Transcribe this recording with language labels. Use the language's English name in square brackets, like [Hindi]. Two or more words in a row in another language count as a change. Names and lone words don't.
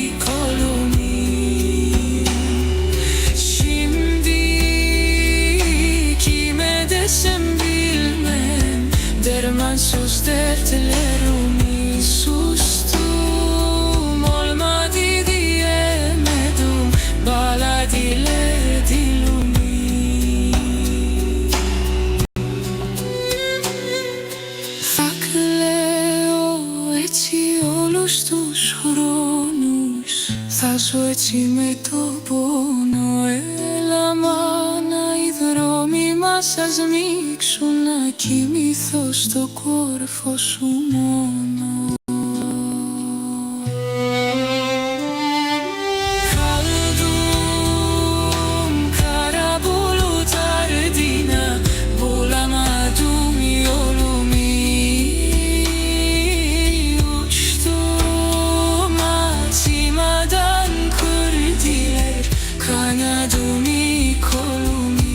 [Turkish] Dermansız dertlerimi sustum, olmadı diyemedim, bağladılar dilimi. [Greek] Θα κλαίω έτσι όλους τους χρόνους, θα ζω έτσι με το πόνο. Έλα μάνα, οι δρόμοι μας ας ανοίξουν, να κοιμηθώ στο κόρφο σου μόνο. [Turkish] Kaldım kara bulutlar ardına, bulamadım yolumu. Uçtum açmadan kırdılar kanadımı, kolumu.